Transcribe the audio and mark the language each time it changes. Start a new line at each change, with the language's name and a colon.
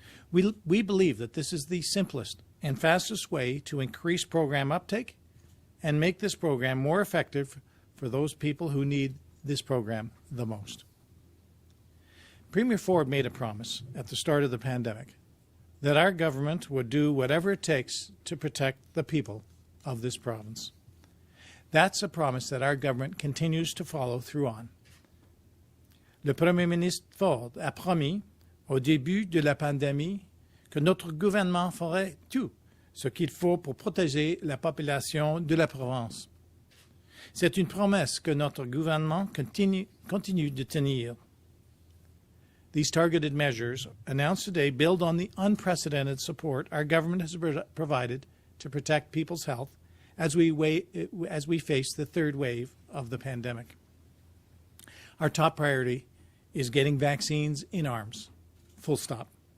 English: We believe that this is the simplest and fastest way to increase program uptake and make this program more effective for those people who need this program the most. Premier Ford made a promise at the start of the pandemic that our government would do whatever it takes to protect the people of this province. That's a promise that our government continues to follow through on.
French: Le Premier ministre Ford a promis au début de la pandémie que notre gouvernement ferait tout ce qu'il faut pour protéger la population de la province. C'est une promesse que notre gouvernement continue de tenir.
English: These targeted measures announced today build on the unprecedented support our government has provided to protect people's health as we face the third wave of the pandemic. Our top priority is getting vaccines in arms, full stop.